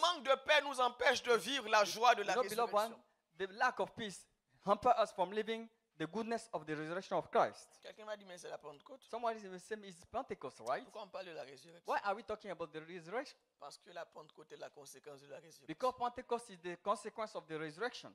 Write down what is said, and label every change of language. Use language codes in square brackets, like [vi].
[fr] manque de paix nous empêche de vivre la joie de la [en] You know, beloved one, [fr] résurrection. [en] the lack of peace hamper us from living the goodness of the resurrection of Christ. [fr] Quelqu'un m'a dit, mais c'est la Pentecôte. [en] Someone is saying it's Pentecost, right? [fr] Pourquoi on parle de la résurrection? [en] Why are we talking about the resurrection? [fr] Parce que la Pentecôte est la conséquence de la résurrection. [en] Because Pentecost is the consequence of the resurrection.